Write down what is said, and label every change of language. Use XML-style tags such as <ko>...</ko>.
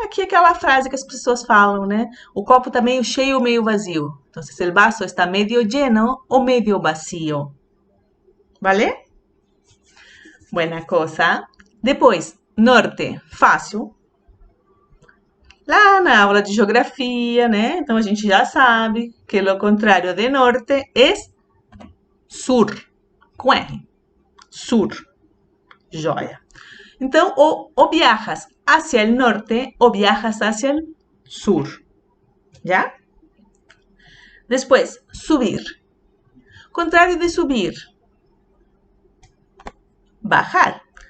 <pt>Aqui é aquela frase que as pessoas falam, né? O copo tá meio cheio ou meio vazio.</pt> <es>Então, se el vaso está medio lleno o medio vacío. ¿Vale? Buena cosa.</es> <pt>Depois,</pt> <es>norte, fácil.</es> <pt>Lá na aula de geografia, né? Então a gente já sabe que o contrário de norte é sur, com R. Sur. Joia.</pt> <es>Então, o viajas hacia el norte o viajas hacia el sur. ¿Ya? Después, subir. Contrario de subir, bajar.</es>